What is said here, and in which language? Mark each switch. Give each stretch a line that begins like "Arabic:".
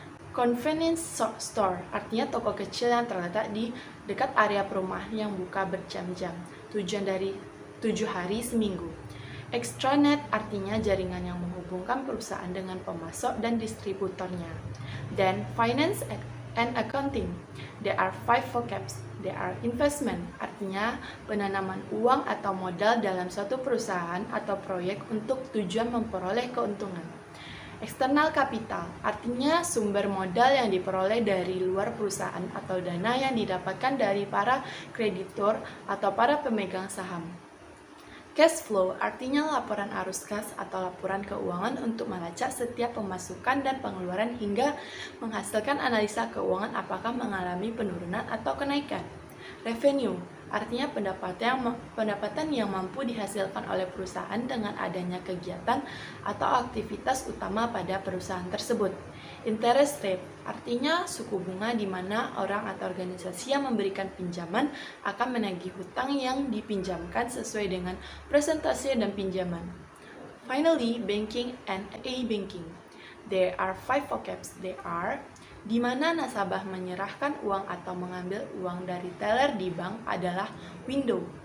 Indonesian: Convenience store artinya toko kecil yang terletak di dekat area perumahan yang buka berjam-jam, tujuan dari 7 hari seminggu. Extranet artinya jaringan yang menghubungkan perusahaan dengan pemasok dan distributornya.
English: Dan finance and accounting. There are 5 vocabs.
Indonesian: There are investment, artinya penanaman uang atau modal dalam suatu perusahaan atau proyek untuk tujuan memperoleh keuntungan. External capital, artinya sumber modal yang diperoleh dari luar perusahaan atau dana yang didapatkan dari para kreditur atau para pemegang saham. Cash flow, artinya laporan arus kas atau laporan keuangan untuk melacak setiap pemasukan dan pengeluaran hingga menghasilkan analisa keuangan apakah mengalami penurunan atau kenaikan. Revenue, artinya pendapatan yang mampu dihasilkan oleh perusahaan dengan adanya kegiatan atau aktivitas utama pada perusahaan tersebut. Interest rate, artinya suku bunga di mana orang atau organisasi yang memberikan pinjaman akan menagih hutang yang dipinjamkan sesuai dengan presentasi dan pinjaman.
English: Finally, banking and e-banking. There are 5 vocabs.
Indonesian: They are di mana nasabah menyerahkan uang atau mengambil uang dari teller di bank adalah window.